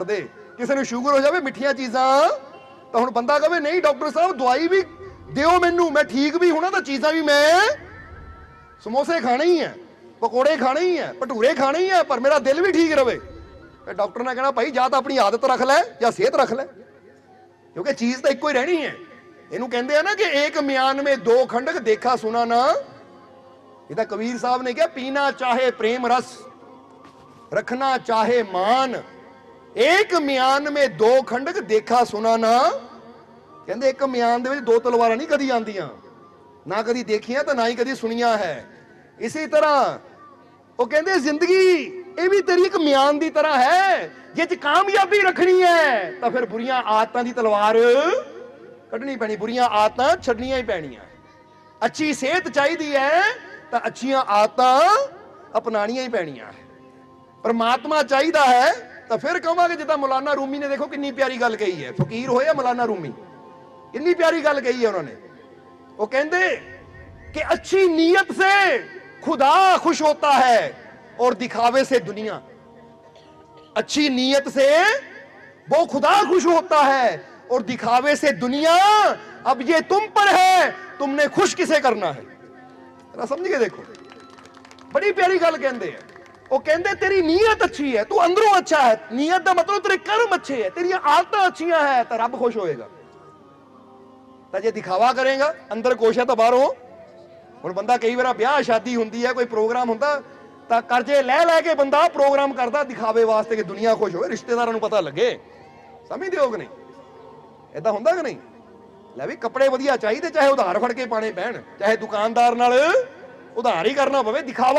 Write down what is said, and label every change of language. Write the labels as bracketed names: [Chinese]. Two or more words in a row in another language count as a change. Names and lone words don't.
[Punjabi] ਕਿਸੇ ਨੂੰ ਸ਼ੂਗਰ ਹੋ ਜਾਵੇ, ਮਿੱਠੀਆਂ ਚੀਜ਼ਾਂ ਤਾਂ ਹੁਣ ਬੰਦਾ ਕਹੇ ਨਹੀਂ ਡਾਕਟਰ ਸਾਹਿਬ ਦਵਾਈ ਵੀ ਦਿਓ ਮੈਨੂੰ, ਮੈਂ ਠੀਕ ਵੀ ਹੋਣਾ ਤਾਂ ਚੀਜ਼ਾਂ ਵੀ ਮੈਂ ਸਮੋਸੇ ਖਾਣੇ ਹੀ ਆ, ਪਕੌੜੇ ਖਾਣੇ ਹੀ ਆ, ਭਟੂਰੇ ਖਾਣੇ ਹੀ ਆ, ਪਰ ਮੇਰਾ ਦਿਲ ਵੀ ਠੀਕ ਰਵੇ। ਤੇ ਡਾਕਟਰ ਨੇ ਕਹਿਣਾ ਭਾਈ ਜਾਂ ਤਾਂ ਆਪਣੀ ਆਦਤ ਰੱਖ ਲੈ ਜਾਂ ਸਿਹਤ ਰੱਖ ਲੈ, ਕਿਉਂਕਿ ਚੀਜ਼ ਤਾਂ ਇੱਕੋ ਹੀ ਰਹਿਣੀ ਹੈ। ਇਹਨੂੰ ਕਹਿੰਦੇ ਆ ਨਾ ਕਿ [Hindi] एक मियान में दो खंडक देखा सुना ना। [Punjabi] ਇਹਦਾ ਕਬੀਰ ਸਾਹਿਬ ਨੇ ਕਿਹਾ [Hindi] पीना चाहे प्रेम रस, रखना चाहे मान, एक मियान में दो खंडक देखा सुना ना। [Punjabi] ਕਹਿੰਦੇ ਇੱਕ ਮਿਆਨ ਦੇ ਵਿੱਚ ਦੋ ਤਲਵਾਰਾਂ ਨਹੀਂ ਕਦੀ ਆਉਂਦੀਆਂ, ਨਾ ਕਦੀ ਦੇਖੀਆਂ ਤਾਂ ਨਾ ਹੀ ਕਦੀ ਸੁਣੀਆਂ ਹੈ। ਇਸੇ ਤਰ੍ਹਾਂ ਉਹ ਕਹਿੰਦੇ ਜ਼ਿੰਦਗੀ ਇਹ ਵੀ ਤੇਰੀ ਇੱਕ ਮਿਆਨ ਦੀ ਤਰ੍ਹਾਂ ਹੈ, ਜੇ ਚ ਕਾਮਯਾਬੀ ਰੱਖਣੀ ਹੈ ਤਾਂ ਫਿਰ ਬੁਰੀਆਂ ਆਦਤਾਂ ਦੀ ਤਲਵਾਰ ਕੱਢਣੀ ਪੈਣੀ, ਬੁਰੀਆਂ ਆਦਤਾਂ ਛੱਡਣੀਆਂ ਹੀ ਪੈਣੀਆਂ। ਅੱਛੀ ਸਿਹਤ ਚਾਹੀਦੀ ਹੈ ਤਾਂ ਅੱਛੀਆਂ ਆਦਤਾਂ ਅਪਣਾਣੀਆਂ ਹੀ ਪੈਣੀਆਂ ਹੈ। ਪਰਮਾਤਮਾ ਚਾਹੀਦਾ ਹੈ ਤਾਂ ਫਿਰ ਕਹਾਂਗੇ ਜਿੱਦਾਂ ਮੌਲਾਨਾ ਰੂਮੀ ਨੇ ਦੇਖੋ ਕਿੰਨੀ ਪਿਆਰੀ ਗੱਲ ਕਹੀ ਹੈ, ਫਕੀਰ ਹੋਇਆ ਮੌਲਾਨਾ ਰੂਮੀ, ਕਿੰਨੀ ਪਿਆਰੀ ਗੱਲ ਕਹੀ ਹੈ ਉਹਨਾਂ ਨੇ। ਉਹ ਕਹਿੰਦੇ [Hindi] कि अच्छी नीयत से खुदा खुश होता है और दिखावे से दुनिया। अच्छी नीयत से वो खुदा खुश होता है और दिखावे से दुनिया। अब ये तुम पर है, तुमने खुश किसे करना है। समझ गए, देखो बड़ी प्यारी गल कहते हैं। वो कहते तेरी नीयत अच्छी है, तू अंदरों अच्छा है, नीयत का मतलब तेरे कर्म अच्छे है, तेरी आदतें अच्छी है तो रब खुश होएगा। तो जे दिखावा करेगा अंदर खुश है तो बाहरों। [Punjabi] ਹੁਣ ਬੰਦਾ ਕਈ ਵਾਰ ਵਿਆਹ ਸ਼ਾਦੀ ਹੁੰਦੀ ਹੈ, ਕੋਈ ਪ੍ਰੋਗਰਾਮ ਹੁੰਦਾ ਤਾਂ ਕਰਜ਼ੇ ਲੈ ਲੈ ਕੇ ਬੰਦਾ ਪ੍ਰੋਗਰਾਮ ਕਰਦਾ ਦਿਖਾਵੇ ਵਾਸਤੇ ਕਿ ਦੁਨੀਆ ਖੁਸ਼ ਹੋਵੇ, ਰਿਸ਼ਤੇਦਾਰਾਂ ਨੂੰ ਪਤਾ ਲੱਗੇ। ਸਮਝਦੇ ਹੋ ਕਿ ਨਹੀਂ? ਏਦਾਂ ਹੁੰਦਾ ਕਿ ਨਹੀਂ? ਲੈ ਵੀ ਕੱਪੜੇ ਵਧੀਆ ਚਾਹੀਦੇ, ਚਾਹੇ ਉਧਾਰ ਫੜ ਕੇ ਪਾਣੇ ਪੈਣ, ਚਾਹੇ ਦੁਕਾਨਦਾਰ ਨਾਲ ਉਧਾਰ ਹੀ ਕਰਨਾ ਪਵੇ, ਦਿਖਾਵਾ।